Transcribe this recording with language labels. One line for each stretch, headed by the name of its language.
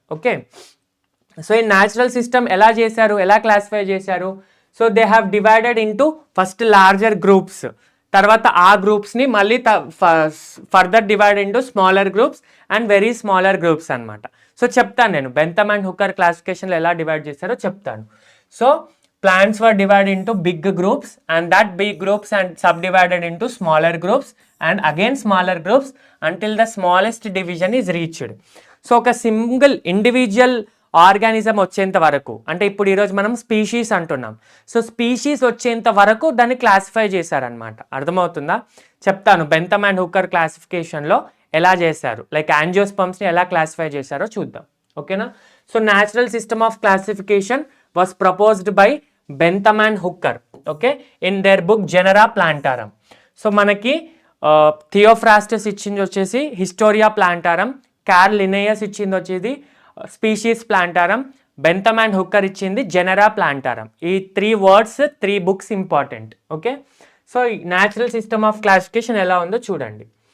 Telugu: Okay, so ఈ natural system ఎలా చేశారు, ఎలా క్లాసిఫై చేశారు?
English: so they have divided into first larger groups,
Telugu: తర్వాత ఆ గ్రూప్స్ని మళ్ళీ
English: further divide into smaller groups and very smaller groups
Telugu: అనమాట. సో చెప్తాను నేను బెంథమ్ అండ్ హుక్కర్ క్లాసిఫికేషన్లో ఎలా డివైడ్ చేశారో చెప్తాను.
English: So plants were divided into big groups and that big groups and subdivided into smaller groups and again smaller groups until the smallest division is reached.
Telugu: So ఒక single individual organism వచ్చేంత వరకు, అంటే ఇప్పుడు ఈరోజు మనం species అంటున్నాం, so species వచ్చేంత వరకు దాన్ని క్లాసిఫై చేశారనమాట. అర్థమవుతుందా? చెప్తాను బెంథమ్ అండ్ హుక్కర్ క్లాసిఫికేషన్లో ఎలా చేశారు, లైక్ యాంజియోస్పర్మ్స్ని ఎలా క్లాసిఫై చేశారో చూద్దాం, ఓకేనా.
English: So natural system of classification was proposed by Bentham and Hooker, okay, in their book Genera Plantarum.
Telugu: So మనకి థియోఫ్రాస్టస్ ఇచ్చింది వచ్చేసి హిస్టోరియా ప్లాంటారం, కార్ల్ లినేయస్ ఇచ్చింది వచ్చేది స్పీషీస్ ప్లాంటారం, బెంథమ్ అండ్ హుక్కర్ ఇచ్చింది జెనరా ప్లాంటారం. ఈ 3 words 3 books important, okay. So natural system of classification ఎలా ఉందో చూడండి.